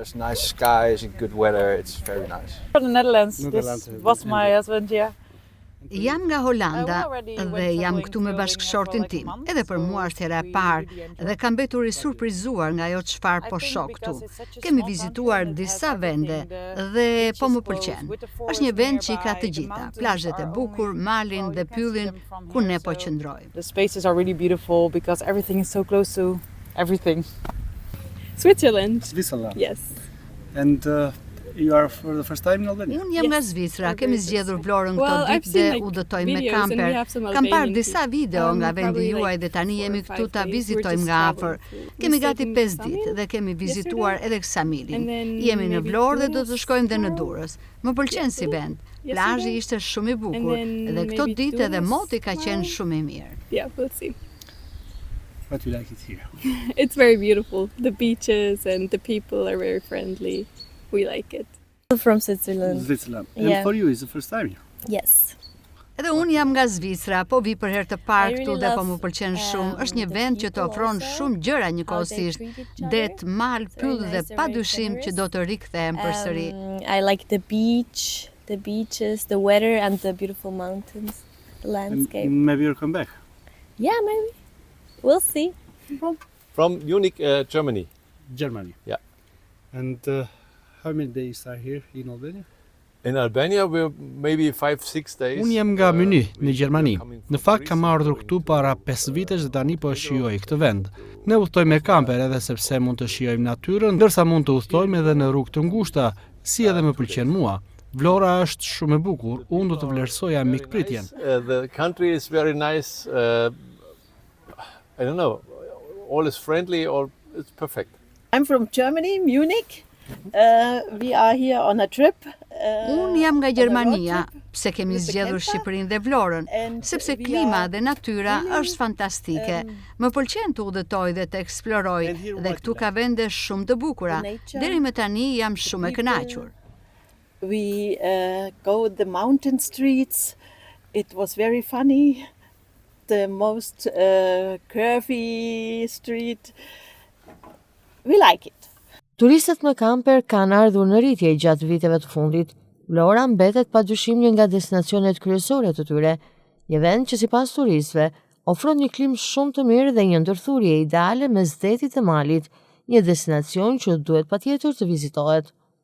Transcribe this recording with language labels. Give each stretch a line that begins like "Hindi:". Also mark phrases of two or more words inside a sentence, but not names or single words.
Albanian: Jam nga Holanda dhe jam këtu me bashkëshortin tim. Edhe për mua është hera e parë dhe kam mbetur i surprizuar nga ajo çfarë po shoh këtu. Kemi vizituar disa vende dhe po më pëlqen. Është një vend që i ka të gjitha, plazhet e bukur, malin dhe pyllin ku ne po qëndrojmë.
English: The spaces are really beautiful because everything is so close to everything. Switzerland. Yes. And you are for the first time in Albania?
Albanian: Unë jam nga Zvicra, kemi zgjedhur Vlorën këto ditë dhe udhëtojmë me kamper. Kam parë disa video nga vendi juaj dhe tani jemi këtu ta vizitojmë nga afër. Kemi gati 5 ditë dhe kemi vizituar edhe Ksamilin. Jemi në Vlorë dhe do të shkojmë dhe në Durrës. Më pëlqen si vend. Plazhi ishte shumë i bukur dhe këto ditë edhe moti ka qenë shumë i mirë.
English: Yeah, we'll see. What you like it here? It's very beautiful. The beaches and the people are very friendly. We like it. From Switzerland. Switzerland. Yeah. And for you, is the first time here? Yes.
Albanian: Edhe unë jam nga Zvicra, po vi për herë të parë këtu dhe po më pëlqen shumë. Është një vend që të ofron shumë gjëra njëkohësisht. Det, mal, pyll dhe padyshim që do të rikthehen përsëri.
English: I like the beach, the beaches, the weather and the beautiful mountains, the landscape. Maybe you'll come back. Yeah, maybe. We'll see. From Munich, Germany. Germany. Yeah. And how many days are here in Albania? In Albania we're maybe 5-6 days.
Albanian: Unë jam nga Munich, në Gjermani. Në fakt kam ardhur këtu para 5 vitesh dhe tani po shijoj këtë vend. Ne udhtojmë me kamper edhe sepse mund të shijojmë natyrën, ndërsa mund të udhtojmë edhe në rrugë të ngushta, si edhe më pëlqen mua. Vlora është shumë e bukur, unë do të vlerësoja mikpritjen.
English: The country is very nice. I don't know. All is friendly or it's perfect. I'm from Germany, Munich. We are here on a trip.
Albanian: Unë jam nga Gjermania, pse kemi zgjedhur Shqipërinë dhe Vlorën, sepse klima dhe natyra është fantastike. Më pëlqen të udhëtoj dhe të eksploroj dhe këtu ka vende shumë të bukura. Deri më tani jam shumë e kënaqur.
English: We go the mountain streets. It was very funny. The most curvy street. We like it.
Albanian: Turistët me kamper kanë ardhur në rritje gjatë viteve të fundit. Vlora mbetet padyshim një nga destinacionet kryesore të tyre, një vend që sipas turistëve ofron një klimë shumë të mirë dhe një ndërthurje ideale mes detit të malit, një destinacion që duhet patjetër të vizitohet.